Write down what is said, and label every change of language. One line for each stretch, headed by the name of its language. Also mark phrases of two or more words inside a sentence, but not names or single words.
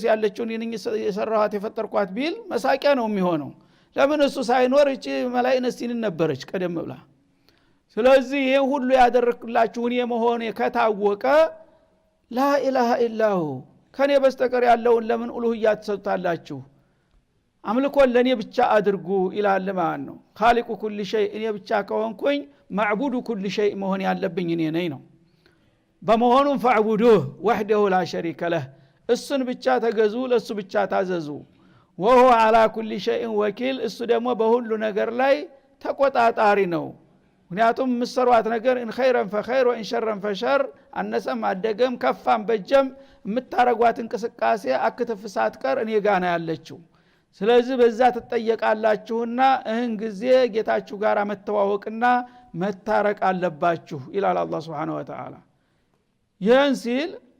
Amharic: ያለችውን እኔ የሰራኋት የፈጠርኳት ቢል መሳቂያ ነው የሚሆነው ለምን እሱ ሳይኖር እቺ መላእክትን ነበረች ቀደም ብላ ስለዚህ ይሄ ሁሉ ያደረክላችሁ እኔ መሆኔ ከታወቀ
Arabic: لا إله إلا هو
Amharic: ከኔ በስተቀር ያለውን ለምን ኡሉሂያ ተሰጣላችሁ አምልኮን ለኔ ብቻ አድርጉ ኢላል ማን ነው
Arabic: خالق كل شيء
Amharic: እኔ ብቻ ከሆንኩኝ ማዕቡዱ
Arabic: كل شيء
Amharic: መሆን ያለብኝ እኔ ነኝ ነው በመሆኑም
Arabic: فاعبدوه وحده لا شريك له
Amharic: እሱን ብቻ ተገዙ ለሱ ብቻ ታዘዙ
Arabic: وهو على كل شيء وكيل
Amharic: እሱ ደግሞ በሁሉ ነገር ላይ ተቆጣጣሪ ነው ምክንያቱም መስሯት ነገር
Arabic: ان خيرا فخير وان شرا فشر
Amharic: አነሰም አደገም ከፋም በጀም የምታረጓት እንቅስቃሴ አክተፍ ሳትቀር እኔ ጋር ነው ያለችው ስለዚህ በዛ ተጠየቃላችሁና እህን ጊዜ ጌታችሁ ጋር መተዋወቅና መታረቅ አለባችሁ ኢላላ አላህ
Arabic: سبحانه وتعالى
Amharic: ይህን ሲል